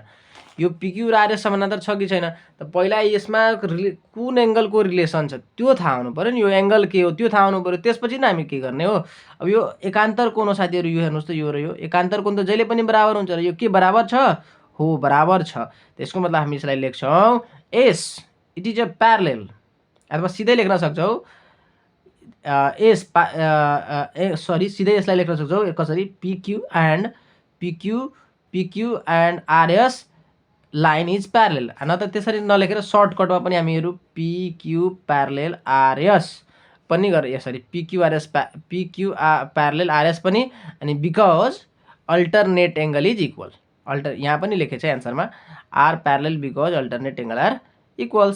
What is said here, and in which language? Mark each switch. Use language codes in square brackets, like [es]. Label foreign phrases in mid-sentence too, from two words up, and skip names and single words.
[ne] यो PQ र RS समानान्तर छ कि छैन त पहिला यसमा कुन एंगलको रिलेसन छ त्यो थाहा हुनु पर्यो नि। यो एंगल के हो त्यो थाहा हुनु पर्यो, त्यसपछि नै हामी के गर्ने हो। अब यो एकान्तर कोण हो साथीहरु, यो हेर्नुस् त, यो र यो एकान्तर कोण त जहिले पनि बराबर हुन्छ र यो के बराबर छ? हो, बराबर छ। त्यसको मतलब हामी यसलाई लेख्छौं S, [en] it is a parallel. [ne] अथवा सिधै लेख्न सक्छौं सिधै यसलाई लेख्न सक्छौं कसरी? [en] PQ and RS line is parallel. [ne] न त त्यसरी नलेखेर सर्टकटमा पनि हामीहरु [en] PQ parallel RS [ne] पनि गरे, यसरी [en] PQ parallel RS [ne] पनि, अनि [en] because alternate angle is equal. [ne] यहाँ पनि लेखेछ एन्सरमा [en] R parallel because alternate angle are equals.